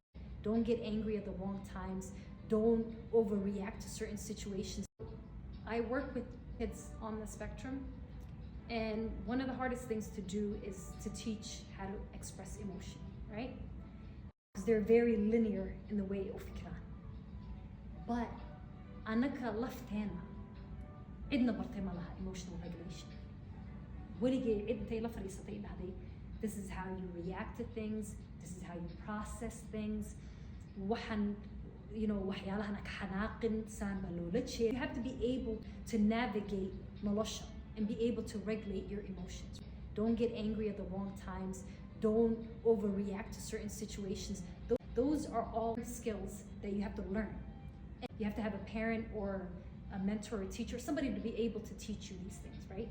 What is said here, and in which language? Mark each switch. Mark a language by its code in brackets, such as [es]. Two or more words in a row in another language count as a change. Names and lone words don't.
[en] Don't get angry at the wrong times. Don't overreact to certain situations. I work with kids on the spectrum, and one of the hardest things to do is to teach how to express emotion, right? Because they're very linear in the way of fikran. [so] But anaka laftena idna bartay ma laha [en] emotional regulation. [so] Waligay intay la fariisatay dhahday, [en] this is how you react to things, this is how you process things. [so] Waxan, waxyaalahan ka xanaaqin saan baa loola jeeda. [en] You have to be able to navigate nolosha and be able to regulate your emotions. Don't get angry at the wrong times. Don't overreact to certain situations. Those are all skills that you have to learn. And you have to have a parent or a mentor or a teacher, somebody to be able to teach you these things, right?